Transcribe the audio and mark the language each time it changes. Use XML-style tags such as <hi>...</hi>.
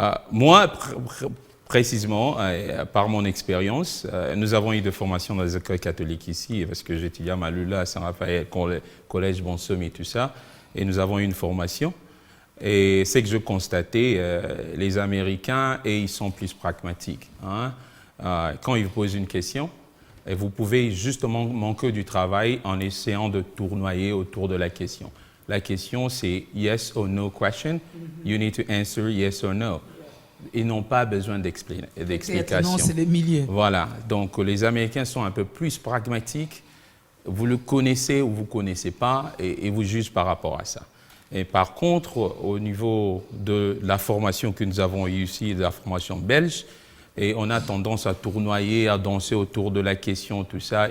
<fr>Moi, précisément, par mon expérience, nous avons eu des formations dans les écoles catholiques ici, parce que j'étudie à Malula, à Saint-Raphaël, collège Bonsomi, tout ça, et nous avons eu une formation. Et c'est que je constatais, les Américains, et ils sont plus pragmatiques. Hein. Quand ils vous posent une question, et vous pouvez justement manquer du travail en essayant de tournoyer autour de la question. La question, c'est</fr> <en>yes or no question. You need to answer yes or no.</en> <fr>Ils n'ont pas besoin d'explication. Non, c'est le milieu. Voilà. Donc, les Américains sont un peu plus pragmatiques. Vous le connaissez ou vous ne connaissez pas et vous jugez par rapport à ça. Et par contre, au niveau de la formation que nous avons eue ici, de la formation belge, et on a tendance à tournoyer, à danser autour de la question, tout ça.</fr>